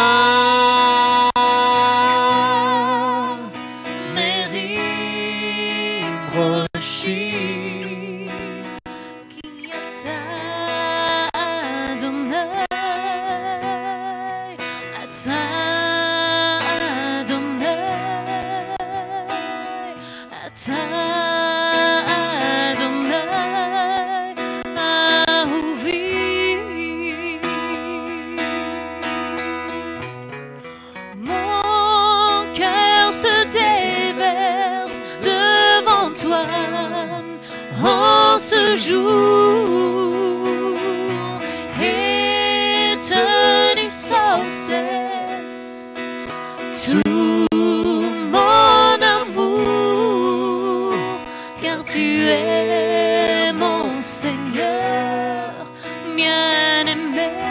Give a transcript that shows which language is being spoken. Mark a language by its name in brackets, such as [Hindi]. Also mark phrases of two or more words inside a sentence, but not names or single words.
[Hebrew] מרים ראשי, כי אתה אדוני, אתה אדוני, אתה אדוני אהובי. [French] Mon cœur se déverse devant toi en ce jour et te dis sans cesse tout mon amour, car tu es mon Seigneur bien-aimé.